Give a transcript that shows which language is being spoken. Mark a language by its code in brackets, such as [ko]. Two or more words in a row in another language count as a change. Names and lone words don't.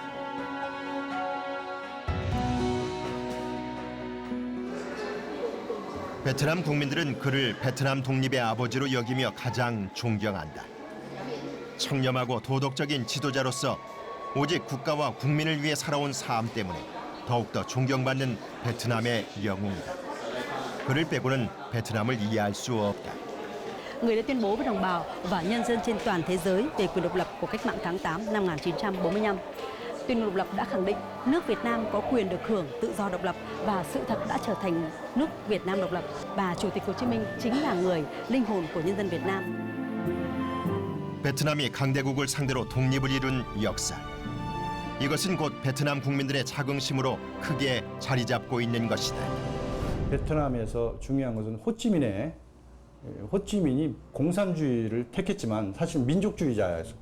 [ko] 베트남 국민들은 그를 베트남 독립의 아버지로 여기며 가장 존경한다. 청렴하고 도덕적인 지도자로서 오직 국가와 국민을 위해 살아온 삶 때문에 더욱더 존경받는 베트남의 영웅이다. 그를 빼고는 베트남을 이해할 수 없다. [vi] Người đã tuyên bố với đồng bào và nhân dân trên toàn thế giới về quyền độc lập của cách mạng tháng 8 năm 1945. Tuyên ngôn độc lập đã khẳng định nước Việt Nam có quyền được hưởng tự do độc lập và sự thật đã trở thành nước Việt Nam độc lập và Chủ tịch Hồ Chí Minh chính là người linh hồn của nhân dân Việt Nam. [ko] 베트남이 강대국을 상대로 독립을 이룬 역사. 이것은 곧 베트남 국민들의 자긍심으로 크게 자리 잡고 있는 것이다. 베트남에서 중요한 것은 호찌민이 공산주의를 택했지만 사실 민족주의자였어요.